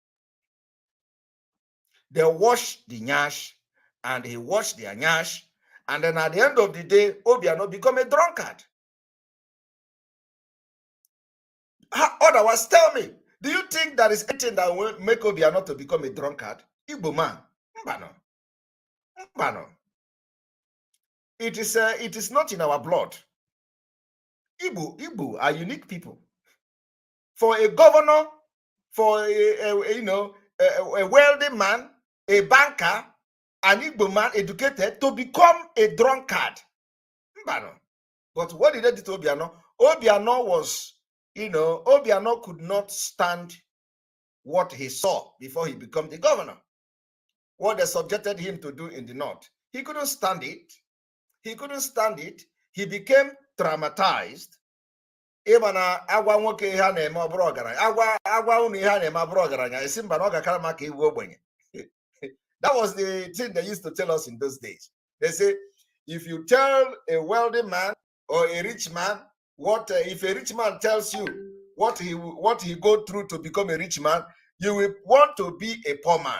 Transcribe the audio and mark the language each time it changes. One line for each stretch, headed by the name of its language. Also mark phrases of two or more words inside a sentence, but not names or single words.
English: They wash the nyash, and he washed their nyash, and then at the end of the day, Obiano become a drunkard. Otherwise, tell me, do you think there is anything that will make Obiano to become a drunkard? Igbo man. Mbano. Mbano. It is not in our blood. Igbo are unique people. For a governor, for a wealthy man, a banker, an Igbo man educated to become a drunkard. Mbano. But what did they do to Obiano? Obiano was, Obiano could not stand what he saw before he became the governor. What they subjected him to do in the north. He couldn't stand it. He couldn't stand it. He became traumatized.
Igbo: Even agwa nwoke ha na-eme ọbụrụ ọgaranya. Agwa unu ihe na-eme abụrụ ọgaranya. Esi mba na ọ ga-akara maka iwu ogbenye.
English: That was the thing they used to tell us in those days. They say, if you tell a wealthy man or a rich man, if a rich man tells you what he go through to become a rich man, you will want to be a poor man.